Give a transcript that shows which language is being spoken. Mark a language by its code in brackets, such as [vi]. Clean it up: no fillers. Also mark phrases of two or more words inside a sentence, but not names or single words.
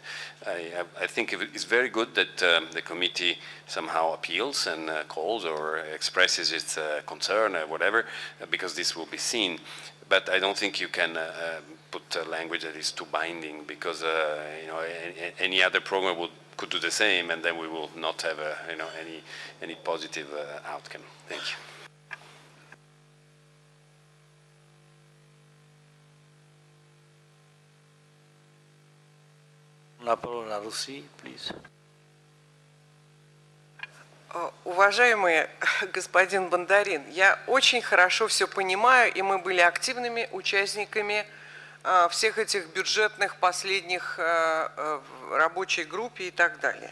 [en] I think it's very good that the committee somehow appeals and calls or expresses its concern or whatever, because this will be seen. But I don't think you can put language that is too binding, because any other program could do the same, and then we will not have any positive outcome. Thank you. [fr] La parole à Russie, please. [ru] Уважаемый господин Бондарин, я очень хорошо все понимаю, и мы были активными участниками всех этих бюджетных последних рабочей группе и так далее.